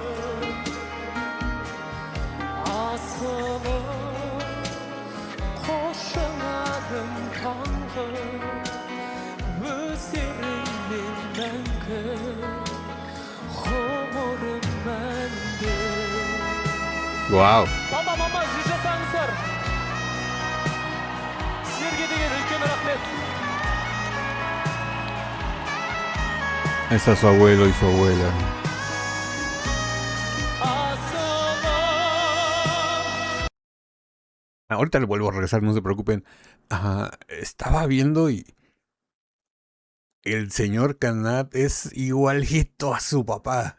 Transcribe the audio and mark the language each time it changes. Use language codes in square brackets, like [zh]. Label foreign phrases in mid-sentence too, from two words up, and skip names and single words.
[kk] асылым қос жанарым таңғы өздеріңмен мәңгі ғұмырым мәнді. ¡Wow! Папа, мама, жүз жасаңыздар. Сіздерге деген үлкен рахмет. [es] Está su abuelo y su abuela. [kk] Асылым [es] Ahorita le vuelvo a regresar, no se preocupen. Estaba viendo y el señor Kanat es igualito a su papá.